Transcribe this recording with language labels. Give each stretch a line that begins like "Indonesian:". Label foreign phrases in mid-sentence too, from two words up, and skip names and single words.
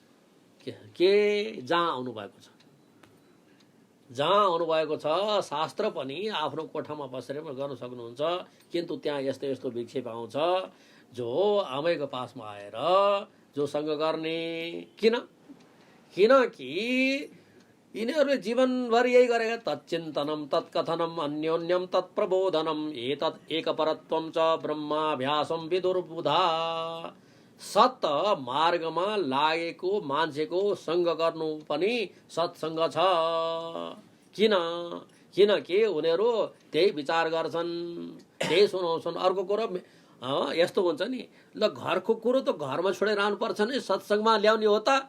Nepali: के जहाँ आउनु भएको छ, जहाँ आउनुभएको छ शास्त्र पनि आफ्नो कोठामा बसेर गर्न सक्नुहुन्छ, किन्तु त्यहाँ यस्तो यस्तो विक्षेप आउँछ जो आमैको पासमा आएर जोसँग गर्ने। किनकि यिनीहरूले जीवनभर यही गरेका,
Sanskrit: तच्चिन्तनम तत्कथनम अन्योन्यम तत्प्रबोधनम एतत् एकपरत्वम च ब्रह्माभ्यासम विदुर्बुधा।
Nepali: सत मार्गमा लागेको मान्छेको सँग गर्नु पनि सत्सङ्ग छ। किनकि उनीहरू त्यही विचार गर्छन्, त्यही सुनाउँछन्। अर्को कुरो यस्तो हुन्छ नि, ल घरको कुरो त घरमा छोडेर आउनुपर्छ नि, सत्सङ्गमा ल्याउने हो त।